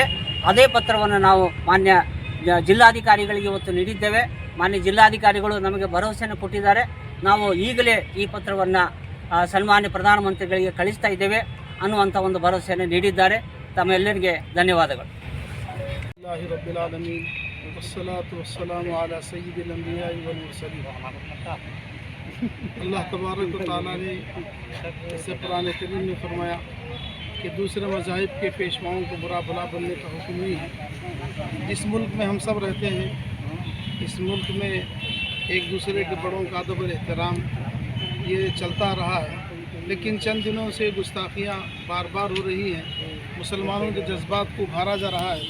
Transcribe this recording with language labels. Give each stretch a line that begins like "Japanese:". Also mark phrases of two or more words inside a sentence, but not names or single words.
Kannada: ಅದೇ ಪತ್ರವನ್ನು ನಾವು ಮಾನ್ಯ ಜಿಲ್ಲಾಧಿಕಾರಿಗಳಿಗೆ ಇವತ್ತು ನೀಡಿದ್ದೇವೆ। ಮಾನ್ಯ ಜಿಲ್ಲಾಧಿಕಾರಿಗಳು ನಮಗೆ ಭರವಸೆಯನ್ನು ಕೊಟ್ಟಿದ್ದಾರೆ, ನಾವು ಈಗಲೇ ಈ ಪತ್ರವನ್ನು ಸನ್ಮಾನ್ಯ ಪ್ರಧಾನಮಂತ್ರಿಗಳಿಗೆ ಕಳಿಸ್ತಾ ಇದ್ದೇವೆ ಅನ್ನುವಂಥ ಒಂದು ಭರವಸೆಯನ್ನು ನೀಡಿದ್ದಾರೆ। ತಮ್ಮೆಲ್ಲರಿಗೆ ಧನ್ಯವಾದಗಳು।
Urdu: اللہ تبارک و تعالیٰ نے اس سے قرآن کریم میں فرمایا کہ دوسرے مذاہب کے پیشواؤں کو برا بھلا بننے کا حکم نہیں ہے. جس ملک میں ہم سب رہتے ہیں، اس ملک میں ایک دوسرے کے بڑوں کا ادب اور احترام یہ چلتا رہا ہے، لیکن چند دنوں سے گستاخیاں بار بار ہو رہی ہیں، مسلمانوں کے جذبات کو ابھارا جا رہا ہے.